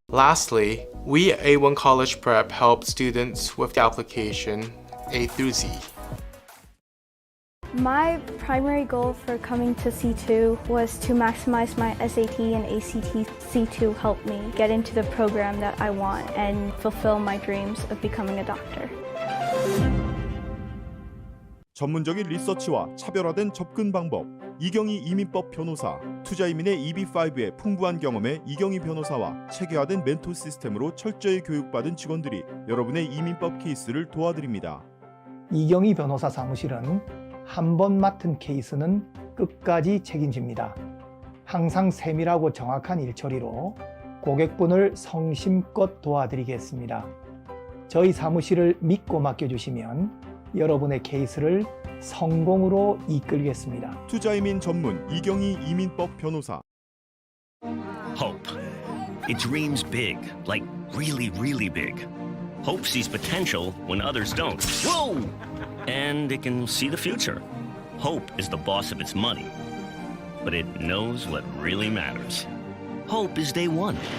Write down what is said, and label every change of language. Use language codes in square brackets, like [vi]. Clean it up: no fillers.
[en] Lastly, we at A1 College Prep help students with the application A through Z. My primary goal for coming to C2 was to maximize my SAT and ACT. C2 helped me get into the program that I want and fulfill my dreams of becoming a doctor. [ko] 전문적인 리서치와 차별화된 접근 방법, 이경희 이민법 변호사, 투자이민의 EB5의 풍부한 경험에 이경희 변호사와 체계화된 멘토 시스템으로 철저히 교육받은 직원들이 여러분의 이민법 케이스를 도와드립니다. 이경희 변호사 사무실은 한 번 맡은 케이스는 끝까지 책임집니다. 항상 세밀하고 정확한 일처리로 고객분을 성심껏 도와드리겠습니다. 저희 사무실을 믿고 맡겨주시면 여러분의 케이스를 성공으로 이끌겠습니다. 투자이민 전문 이경희 이민법 변호사. [en] Hope. It dreams big, like really, really big. Hope sees potential when others don't. Whoa! And it can see the future. Hope is the boss of its money, but it knows what really matters. Hope is day one.